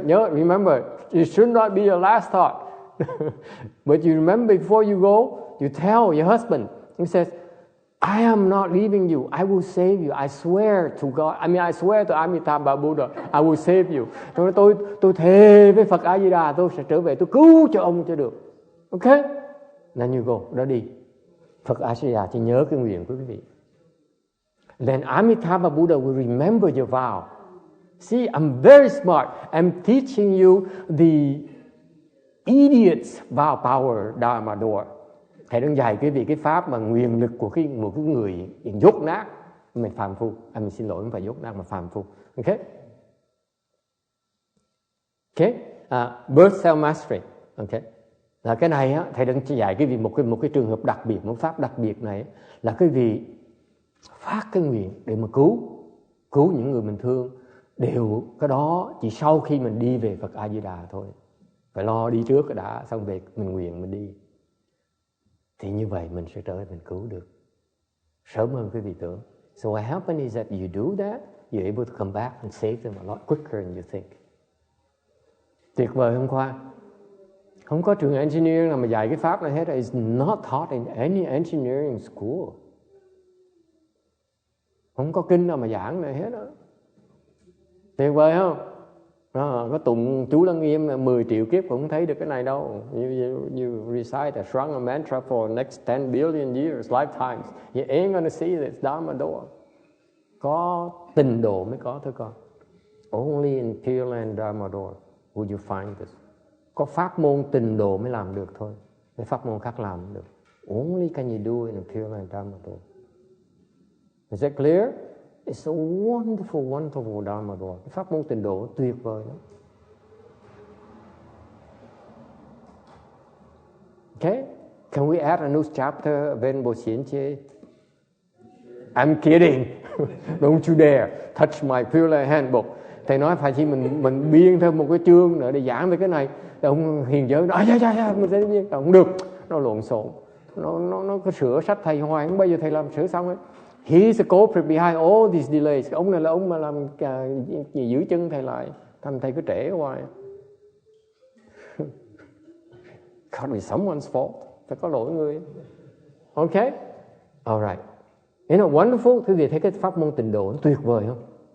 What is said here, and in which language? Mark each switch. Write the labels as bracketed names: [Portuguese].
[English] Nhớ, remember, it should not be your last thought. But you remember before you go, you tell your husband, he says, I am not leaving you. I will save you. I swear to God. I swear to Amitabha Buddha. I will save you. [Vietnamese] Tôi thề với Phật A Di Đà, tôi sẽ trở về, tôi cứu cho ông cho được. [English] Ok? Then you go. [Vietnamese] Đó đi. Phật A Di Đà chỉ nhớ cái nguyện của quý vị. [English] Then Amitabha Buddha will remember your vow. See, I'm very smart. I'm teaching you the idiot's vow power Dharma door. [Vietnamese] Thầy đang dạy quý vị cái pháp mà nguyện lực của một cái người dốt nát, mình phàm phu. Mình xin lỗi, không phải dốt nát mà phàm phu. [English] Ok? Ok? Birth self mastery. Ok? [Vietnamese] Là cái này thầy đang dạy quý vị một cái trường hợp đặc biệt, một pháp đặc biệt này là quý vị phát cái nguyện để mà cứu những người mình thương. Đều cái đó chỉ sau khi mình đi về Phật A Di Đà thôi. Phải lo đi trước cái đã, xong về mình nguyện mình đi. Thì như vậy mình sẽ trở về mình cứu được sớm hơn quý vị tưởng. [English] So what happens is that you do that, you're able to come back and save them a lot quicker than you think. [Vietnamese] Tuyệt vời hôm qua. Không có trường engineering nào mà dạy cái pháp này hết. [English] It's not taught in any engineering school. [Vietnamese] Không có kinh nào mà giảng này hết đó. Tuyệt vời không? Có tụng chú Lăng Nghiêm 10 triệu kiếp cũng không thấy được cái này đâu. [English] You recite a strong mantra for next 10 billion years, lifetimes. You ain't gonna see this Dharma door. [Vietnamese] Có tình độ mới có thôi con. [English] Only in Pure Land Dharma door would you find this. [Vietnamese] Có pháp môn tình độ mới làm được thôi. Cái pháp môn khác làm không được. [English] Only can you do it in Pure Land Dharma door. Is that clear? It's a wonderful, wonderful Dharma door. [Vietnamese] Cái pháp môn tịnh độ tuyệt vời lắm. [English] Okay? Can we add a new chapter [Vietnamese] bên Bồ Xiển Chê? [English] I'm kidding. Don't you dare touch my Pure Handbook. [Vietnamese] Thầy nói phải chỉ mình biên thêm một cái chương nữa để giảng về cái này. Thì ông hiền giới nói mình sẽ biên. Không được. Nó lộn xộn. Nó có sửa sách thầy hoài. Không bao giờ thầy làm sửa xong ấy. [English] He is the culprit behind all these delays. [Vietnamese] Ông này là ông mà làm giữ chân thầy lại. Thành thầy cứ trễ hoài. [English] Can't be someone's fault. [Vietnamese] Phải có lỗi người. [English] Okay? Alright. You know, wonderful. [Vietnamese] Quý vị thấy cái pháp môn tịnh độ nó tuyệt vời không?